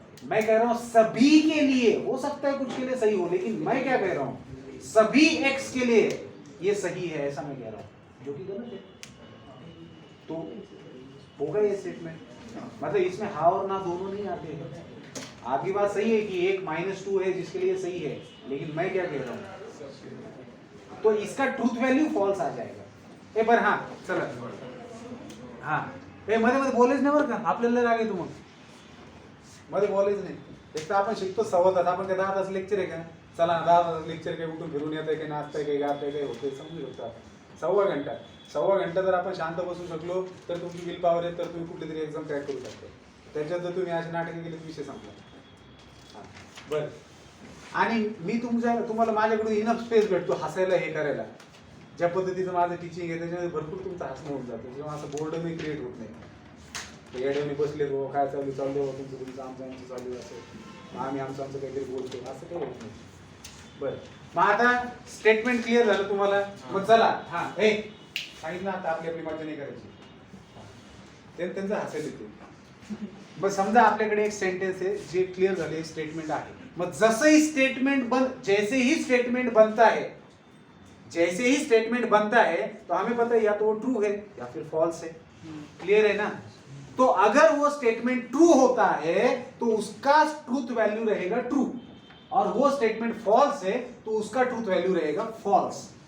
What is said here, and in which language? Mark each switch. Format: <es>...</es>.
<hi>मैं कह रहा हूं सभी के लिए, हो सकता है कुछ के लिए सही हो, लेकिन मैं क्या कह रहा हूं सभी x के लिए ये सही है, ऐसा मैं कह रहा हूं, जो कि गलत है। तो होगा ये स्टेटमेंट, मतलब इसमें हाँ और ना दोनों नहीं आते हैं। आपकी बात सही है कि एक -2 है जिसके लिए सही है, लेकिन मैं क्या कह रहा हूँ तो इसका ट्रूथ वैल्यू फॉल्स आ जाएगा।</hi> <mr>पर हाँ चला, हाँ मध्ये मध्ये बोलायच नाही बरं का, आपल्याला राग येतो मग, मध्ये बोलायच नाही। एक तर आपण शिकतो 10:15, आपण काय 10 तास लेक्चर आहे का? चला 10 तास लेक्चर काय उठून फिरून येत आहे, काही नाचताय, काही गाताय, काही होतंय, समजू शकतो आपण। सव्वा घंटा जर आपण शांत बसू शकलो तर तुमची विल पॉवर आहे, तर तुम्ही कुठली तरी एक्झाम क्रॅक करू शकता. त्याच्यात जर तुम्ही अशी नाटकं केली तर विषय संपला. बरं, आणि मी तुम्हाला माझ्याकडून इनफ स्पेस भेटतो हसायला, हे करायला. ज्या पद्धतीचं माझं टीचिंग आहे त्याच्यामध्ये भरपूर तुमचं हसणं होऊन जातं, जेव्हा असं बोर्डही क्रिएट होत नाही. येड्याने बसले हो, काय चालू तुमचं आमचं चालू असेल, आम्ही आमचं काहीतरी बोलतो, असं काही होत नाही. बरं, मग आता स्टेटमेंट क्लिअर झालं तुम्हाला. मग चला, हा हे सांगितलं आता आपली मजा नाही करायची, त्यांचं हसायला येते. मग समजा आपल्याकडे एक सेंटेन्स आहे जे क्लिअर झाले, स्टेटमेंट आहे.</mr> <hi>मग जैसे ही स्टेटमेंट बनता है तो हमें पता है या तो वो ट्रू है या फिर फॉल्स है. क्लियर है ना? तो अगर वो स्टेटमेंट ट्रू होता है तो उसका ट्रूथ वैल्यू रहेगा ट्रू, और वो स्टेटमेंट फॉल्स है तो उसका ट्रूथ वैल्यू रहेगा फॉल्स.</hi>